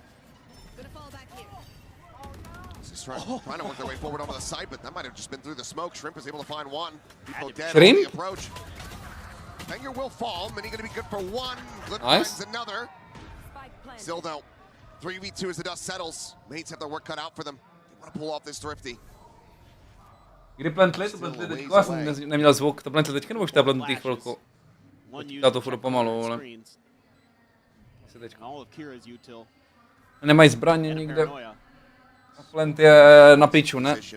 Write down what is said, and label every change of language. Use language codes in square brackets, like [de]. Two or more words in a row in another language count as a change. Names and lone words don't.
[en] Just trying to work their way forward onto the side, but that might have just been through the smoke. Shrimp is able to find 1. People dead on the approach. Finger will fall. Minny going to be good for 1. Good finds another. Still though, 3v2 as the dust settles. Mates have their work cut out for them. They want to pull off this thrifty. [cs] Kdy plantli? To plantli teďko? Já jsem neměl zvuk. To plantli teďko, nebo už to plantli chvilku? Já to furt pomalu, ale... Nemají zbraně nikde. Plant je na piču, ne?